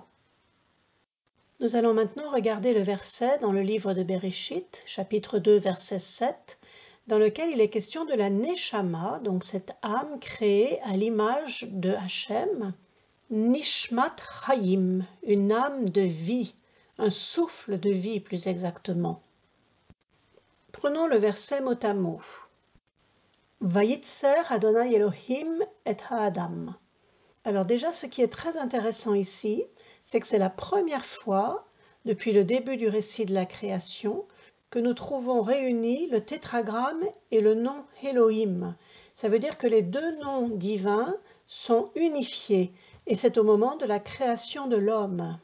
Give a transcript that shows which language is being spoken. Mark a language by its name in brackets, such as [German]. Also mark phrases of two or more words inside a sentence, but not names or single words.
[French] Nous allons maintenant regarder le verset dans le livre de Bereshit, chapitre 2, verset 7, dans lequel il est question de la Neshama, donc cette âme créée à l'image de Hachem, [Hebrew] נשמת חיים, [French] une âme de vie, un souffle de vie plus exactement. Prenons le verset mot à mot. [Hebrew] וייצר אדוני אלוהים את האדם. [French] Alors déjà, ce qui est très intéressant ici, c'est que c'est la première fois, depuis le début du récit de la création, que nous trouvons réunis le tétragramme et le nom Elohim. Ça veut dire que les deux noms divins sont unifiés, et c'est au moment de la création de l'homme.